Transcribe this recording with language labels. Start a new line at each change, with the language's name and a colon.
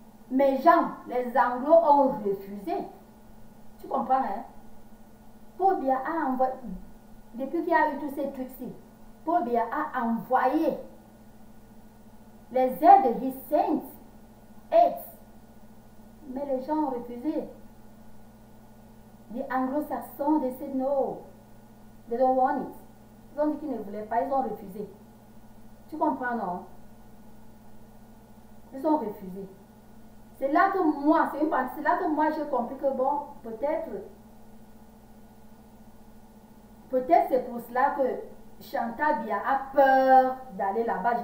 French: Mes gens, les Anglos ont refusé. Tu comprends, hein? Paul Biya a envoyé, depuis qu'il y a eu tous ces trucs-ci, Paul Biya a envoyé les aides,
English: he sent aid.
French: Mais les gens ont refusé. Les anglo-saxons,
English: they said no. They don't want it.
French: Ils ont dit qu'ils ne voulaient pas, ils ont refusé. Tu comprends, non? Ils ont refusé. C'est là que moi, c'est là que moi j'ai compris que bon, peut-être c'est pour cela que Chantal Biya a peur d'aller là-bas.